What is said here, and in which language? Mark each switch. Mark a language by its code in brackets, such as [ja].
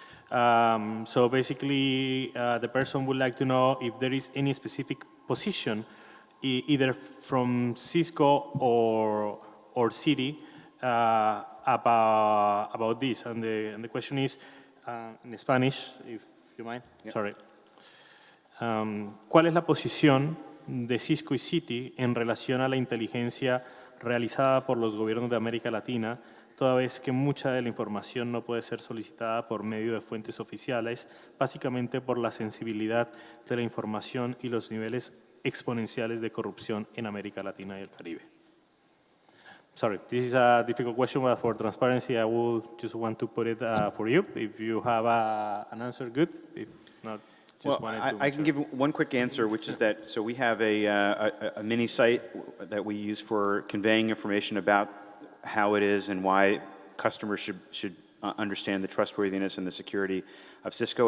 [en] So basically, the person would like to know if there is any specific position, either from Cisco or Citi, about this. And the question is, in Spanish, if you mind. Yeah. Sorry. [es] ¿Cuál es la posición de Cisco y Citi en relación a la inteligencia realizada por los gobiernos de América Latina, toda vez que mucha de la información no puede ser solicitada por medio de fuentes oficiales, básicamente por la sensibilidad de la información y los niveles exponenciales de corrupción en América Latina y el Caribe? [en] Sorry, this is a difficult question, but for transparency, I will just want to put it for you. If you have an answer, good. If not, just Well, wanted to I can give one quick answer, which is that, so we have a mini site that we use for conveying information about how it is and why customers should understand the trustworthiness and the security of Cisco.